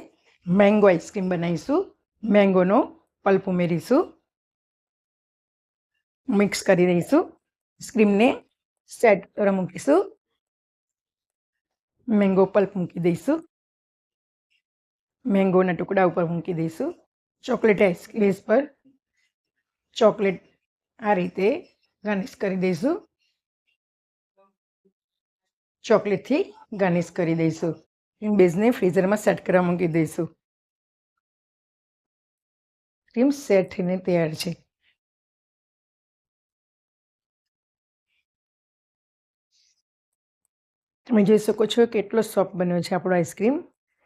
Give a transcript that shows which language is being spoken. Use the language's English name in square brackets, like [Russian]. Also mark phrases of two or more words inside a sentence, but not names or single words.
[English] mango ice cream बनावीशुं। mangono pulp [Gujarati] ઉમેરીશું. મિક્સ કરી દઈશું। આઈસ્ક્રીમને સેટ કરવા મૂકીશું। [English] mango pulp [Gujarati] મૂકી દઈશું। મેંગોના ટુકડા ઉપર મૂકી દઈશું। [English] chocolate ice cream base [Gujarati] પર ચોકલેટ આ રીતે ગાર્નિશ કરી દઈશું। ચોકલેટ થી ગાર્નિશ કરી દઈશું। [English] cream basene [Gujarati] ફ્રીઝરમાં સેટ કરવા મૂકી દઈશું। ક્રીમ સેટ થઈને તૈયાર છે। તમે જોઈ શકો છો કેટલો સોફ્ટ બન્યો છે આપણો આઈસ્ક્રીમ।